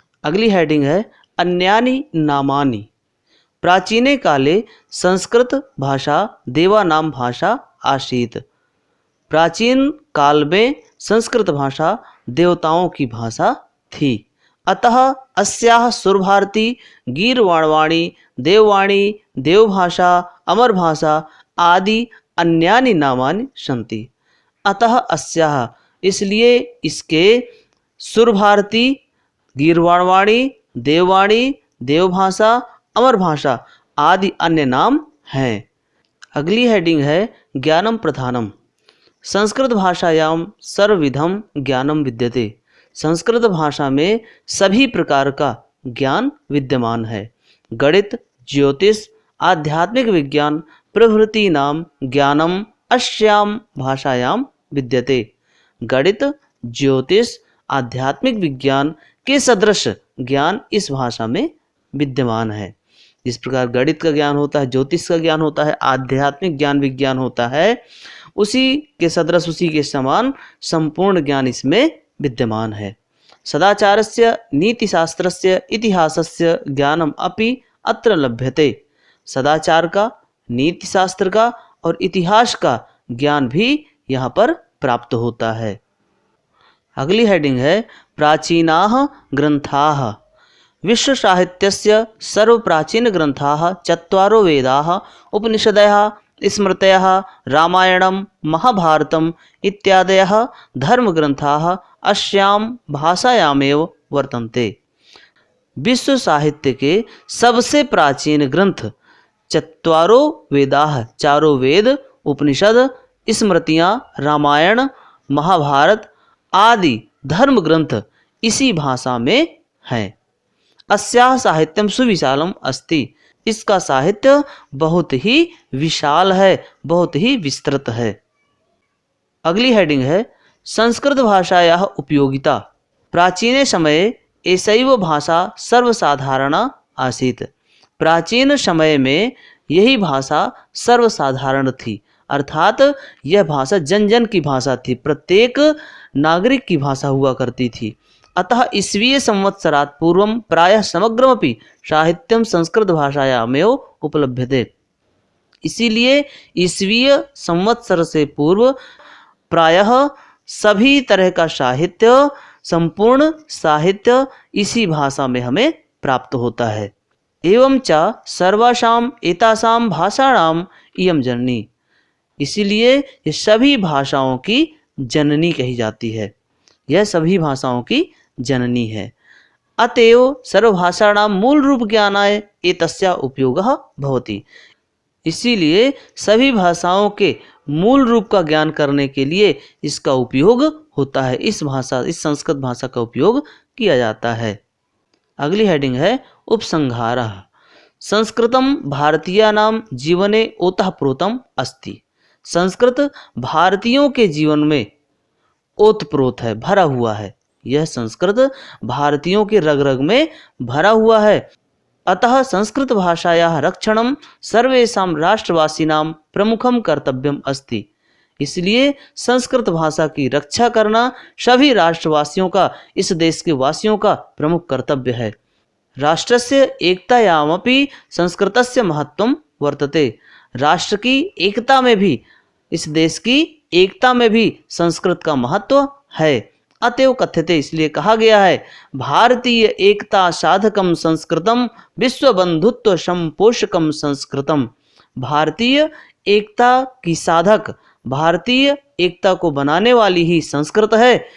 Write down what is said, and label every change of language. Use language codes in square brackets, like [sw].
[hi] अगली हेडिंग है [sa] अन्यानि नामानि। प्राचीने काले संस्कृत भाषा देवानां भाषा आसीत्। [hi] प्राचीन काल में संस्कृत भाषा देवताओं की भाषा थी। [sa] अतः अस्याः सुरभारती, गीर्वाणवाणी, देववाणी, देवभाषा, अमरभाषा आदि अन्यानि नामानि सन्ति। अतः अस्याः, [hi] इसलिए इसके सुरभारती, गीर्वाणवाणी, देववाणी, देवभाषा, अमर भाषा आदि अन्य नाम हैं। अगली हेडिंग है [sa] ज्ञानम प्रधानम। संस्कृत भाषायां सर्वविधम ज्ञानम विद्यते। [hi] संस्कृत भाषा में सभी प्रकार का ज्ञान विद्यमान है। [sa] गणित, ज्योतिष, आध्यात्मिक विज्ञान प्रभृतीनां ज्ञानम अस्यां भाषायां विद्यते। [hi] गणित, ज्योतिष, आध्यात्मिक विज्ञान के सदृश ज्ञान इस भाषा में विद्यमान है। जिस प्रकार गणित का ज्ञान होता है, ज्योतिष का ज्ञान होता है, आध्यात्मिक ज्ञान विज्ञान होता है, उसी के सदृश, उसी के समान संपूर्ण ज्ञान इसमें विद्यमान है। [sa] सदाचारस्य, नीतिशास्त्रस्य, इतिहासस्य ज्ञानम अपि अत्र लभ्यते। [hi] सदाचार का, नीतिशास्त्र का और इतिहास का ज्ञान भी यहाँ पर प्राप्त होता है। अगली हेडिंग है प्राचीनाः ग्रंथाः। [sa] विश्व साहित्यस्य सर्वप्राचीन ग्रंथाः चत्वारो वेदाः, उपनिषदयः, स्मृतयः, रामायणं, महाभारतम् इत्यादयः धर्मग्रंथाः अस्यां भाषायामेव वर्तन्ते। [hi] विश्व साहित्य के सबसे प्राचीन ग्रंथ [sa] चत्वारो वेदाः, [hi] चारों वेद, उपनिषद, स्मृतियाँ, रामायण, महाभारत आदि धर्म ग्रंथ इसी भाषा में हैं। [sa] अस्याः साहित्यम सुविशालम अस्ति। [hi] इसका साहित्य बहुत ही विशाल है, बहुत ही विस्तृत है। अगली हेडिंग है [sa] संस्कृत भाषायाः उपयोगिता। प्राचीने समये एषैव भाषा सर्वसाधारणा आसीत्। [hi] प्राचीन समय में यही भाषा सर्वसाधारण थी, अर्थात यह भाषा जन जन की भाषा थी, प्रत्येक नागरिक की भाषा हुआ करती थी। [sa] अतः ईस्वीय संवत्सरात् पूर्वं प्रायः समग्रमपि साहित्यं संस्कृत भाषायामेव उपलभ्यते। [hi] इसीलिए ईस्वीय संवत्सर से पूर्व प्रायः सभी तरह का साहित्य, संपूर्ण साहित्य इसी भाषा में हमें प्राप्त होता है। [sa] एवं च सर्वासाम एतासाम भाषाणाम इयं जननी। [hi] इसीलिए ये सभी भाषाओं की जननी कही जाती है। यह सभी भाषाओं की जननी है। [sa] अतएव सर्वभाषाणां मूल रूप ज्ञानाय एतस्या उपयोगः भवति। [hi] इसीलिए सभी भाषाओं के मूल रूप का ज्ञान करने के लिए इसका उपयोग होता है। इस संस्कृत भाषा का उपयोग किया जाता है। अगली हेडिंग है उपसंहारः। [sa] संस्कृतं भारतीयानां जीवने ओतप्रोतम् अस्ति। [hi] संस्कृत भारतीयों के जीवन में ओतप्रोत है, भरा हुआ है। यह संस्कृत भारतीयों के रग रग में भरा हुआ है। [sa] अतः संस्कृत भाषायाः रक्षणं सर्वेषां राष्ट्रवासिनां प्रमुखं कर्तव्यम् अस्ति। [hi] इसलिए संस्कृत भाषा की रक्षा करना सभी राष्ट्रवासियों का, इस देश के वासियों का प्रमुख कर्तव्य है। [sa] राष्ट्रस्य एकतायामपि संस्कृतस्य महत्वं वर्तते। [hi] राष्ट्र की एकता में भी, इस देश की एकता में भी संस्कृत का महत्व है। [sa] अतएव कथ्यते, [hi] इसलिए कहा गया है, [sa] भारतीय एकता साधकम संस्कृतम विश्व बंधुत्व संपोषकम संस्कृतम। [hi] भारतीय एकता की साधक, भारतीय एकता को बनाने वाली ही संस्कृत है।